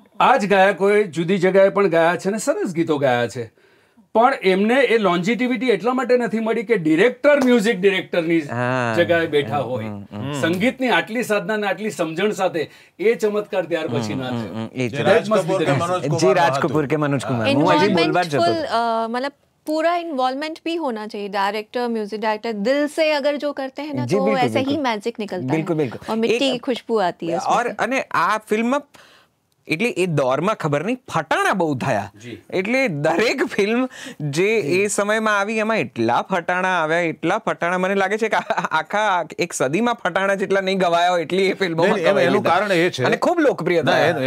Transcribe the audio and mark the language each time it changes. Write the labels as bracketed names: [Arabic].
[Gujarati] આ જ ગાયકોએ જુદી જગ્યાએ પણ ગાયા છે ને સરસ ગીતો ગાયા છે, પણ એમને એ લોન્જિટિવિટી એટલા માટે નથી મળી કે ડિરેક્ટર મ્યુઝિક ડિરેક્ટરની જગ્યાએ બેઠા હોય. સંગીતની આટલી સાધના ને આટલી સમજણ સાથે એ ચમત્કાર ત્યાર પછી ના થયો. जी राज कपूर के मनोज कुमार, હું હજી બોલવા જ જતો [Hindi] मतलब पूरा इन्वॉल्वमेंट भी होना चाहिए. डायरेक्टर, म्यूजिक डायरेक्टर दिल से अगर जो करते हैं ना तो ऐसे ही मैजिक निकलता है. बिल्कुल बिल्कुल. और मिट्टी की खुशबू आती है. [Gujarati] और અને આ ફિલ્મ એટલે એ દોરમાં ખબર નહીં ફટાણા બહુ થયા, એટલે દરેક ફિલ્મ જે એ સમયમાં આવી એમાં એટલા ફટાણા આવ્યા, મને લાગે છે કે આખા એક સદીમાં ફટાણા જેટલા નહીં ગવાયા હોય એટલી એ ફિલ્મોમાં. એનું કારણ એ છે, અને ખૂબ લોકપ્રિય થયા.